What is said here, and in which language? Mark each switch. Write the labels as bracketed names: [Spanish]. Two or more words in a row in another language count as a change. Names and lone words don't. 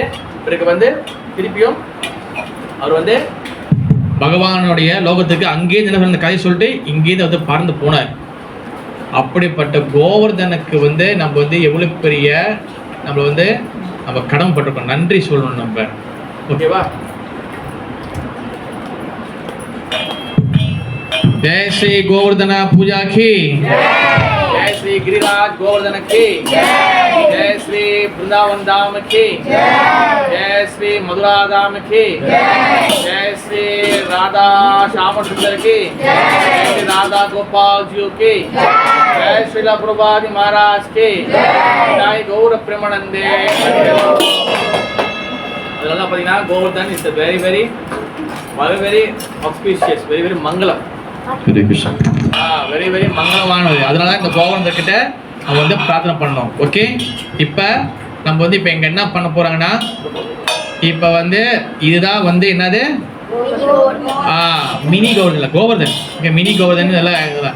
[Tamil] பிறகு வந்து திருப்பியும் அவர் வந்து பகவானுடைய லோகத்துக்கு அங்கேருந்து அந்த கதை சொல்லிட்டு இங்கேருந்து வந்து பறந்து போனார். அப்படிப்பட்ட கோவர்தனுக்கு வந்து நம்ம வந்து எவ்வளோ பெரிய நம்ம வந்து நம்ம கடமைப்பட்டிருக்கோம், நன்றி சொல்லணும் நம்ம. ஓகேவா? [Hindi] जय श्री गोवर्धन पूजा की जय श्री गिरिराज गोवर्धन की जय श्री वृंदावन धाम की जय श्री मधुरा धाम की जय श्री राधा श्याम सुंदर की जय श्री राधा गोपाल जी की जय श्रीला प्रभुपाद महाराज की जय गौर प्रेमानंदे. [Tamil] அதனால பார்த்தீங்கன்னா கோவர்தன் [English] is very very very auspicious, very very [Tamil] மங்களம், [English] very very [Tamil] மங்களமானது. அதனால இந்த கோவர்தன்கிட்ட நம்ம வந்து பிரார்த்தனை பண்ணணும். ஓகே, இப்போ நம்ம வந்து இப்போ எங்கே என்ன பண்ண போகிறாங்கன்னா இப்போ வந்து இதுதான் வந்து என்னது மினி கோவர்தன், கோவர்தன் ஓகே, மினி கோவர்தன் இதெல்லாம்.